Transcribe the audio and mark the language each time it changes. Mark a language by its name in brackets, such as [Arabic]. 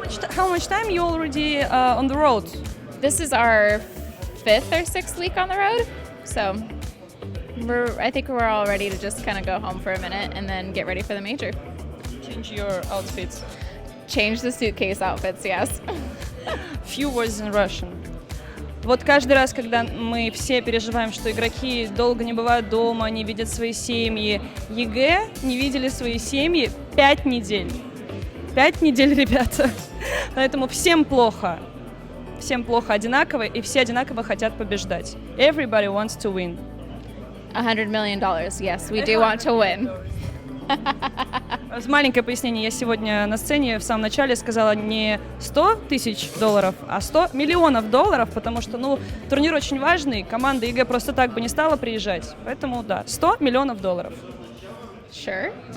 [English] How much time you already on the road? This is our 5th or 6th week on the road. So I think we're all ready to just kind of go home for a minute and then get ready for the major. Change your outfits. Change the suitcase outfits, yes. Few words in Russian. [Russian] Вот каждый раз, когда мы все переживаем, что игроки долго не бывают дома, не видят свои семьи, ЕГЭ не видели свои семьи 5 недель. 5 недель, ребята. Поэтому всем плохо. Всем плохо одинаково, и все одинаково хотят побеждать. [English] Everybody wants to win. $100 million, yes, we do want to win. [Russian] Маленькое пояснение. Я сегодня на сцене в самом начале сказала не $100 тысяч, а $100 миллионов, потому что, турнир очень важный, команда ЕГЭ просто так бы не стала приезжать. Поэтому, да, $100 миллионов. [English] Sure.